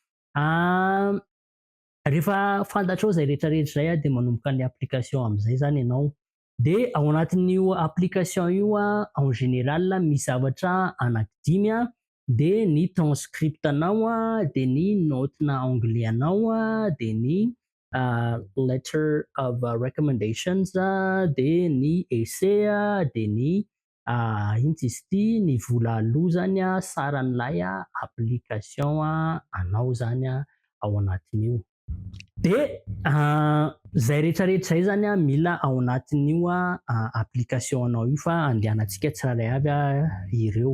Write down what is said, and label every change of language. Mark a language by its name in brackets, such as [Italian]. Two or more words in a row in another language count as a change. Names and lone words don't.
[Malagasy] rehefa fantatrao zay rehetrarehetra zay de manomboka ny application am'izay zany ianao de ao anatin'io application io [French] en général [Malagasy] misy zavatra anankidimy de ny transcript anao de ny note-na anglais anao de ny [English] letter of recommendations [Malagasy] de ny essai de ny ino izy ity ny vola aloha zany saran'ilay application anao zany ao anatin'io. De zay rehetrarehetra zay zany mila ao anatin'io application anao io fa andehanantsika tsirairay avy ireo.